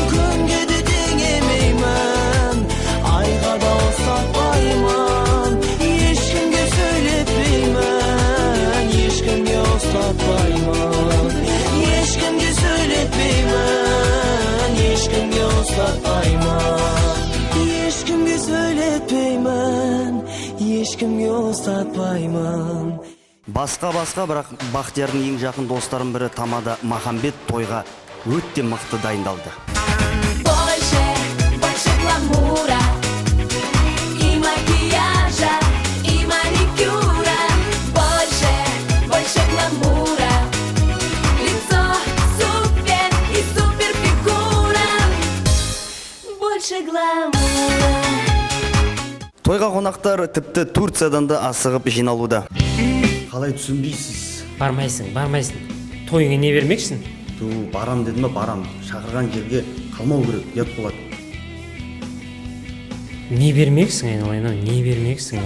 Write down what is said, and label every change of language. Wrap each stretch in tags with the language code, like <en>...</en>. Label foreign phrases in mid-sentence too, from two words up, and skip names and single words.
<kk>Күнге де теңемеймін, айға да ұстатпаймын, ешкімге сөйлетпеймін, ешкімге ұстатпаймын, ешкімге сөйлетпеймін, ешкімге ешкімге сөйлетпеймін, ешкімге ұстатпаймын. Басқа, бірақ Бақтиярдың ең жақын достарын бірі Тамада Махамбет тойға өтте мықты дайындалды.</kk> <ru>Больше гламура, и макияжа, и маникюра. Больше гламура, лицо супер и супер фигура. Больше гламура.</ru> <kk>Тойға қонақтар тіпті Турциядан да асығып жиналуда. Қалай түсінбейсіз? Бармайсың. Тойыңа не бермексің? Барам дедім бе, барам. Шақырған жерге қалмау керек, ұят болады. Не бермексің, айналайын, не бермексің?</kk>